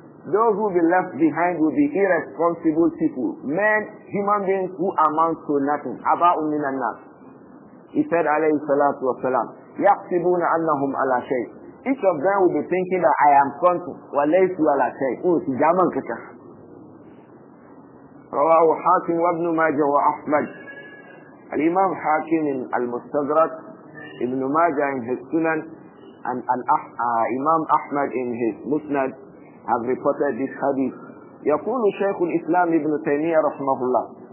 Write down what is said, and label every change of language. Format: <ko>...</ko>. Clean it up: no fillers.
<en>Those who will be left behind will be irresponsible people, men, human beings who amount to nothing.</en> <ar>هَبَاءٌ مِنَ النَّاسِ.</ar> <en>He said, alayhi salatu wa salam,</en> <ar>يَحْسِبُونَ أَنَّهُمْ عَلَى شَيْءٍ.</ar> <en>Each of them will be thinking that I am something.</en> <ar>وَلَيْسُ عَلَى شَيْءٍ. تِجَامًا كَتَى. رواه حاكم وابن ماجه وأحمد.</ar> <en>Al-Imam Hakim in Al-Mustadrak, Ibn Majah in his Sunan, and Imam Ahmad in his Musnad have reported this hadith.</en> <ar>يقول شيخ الإسلام ابن تيمية رحمه الله.</ar>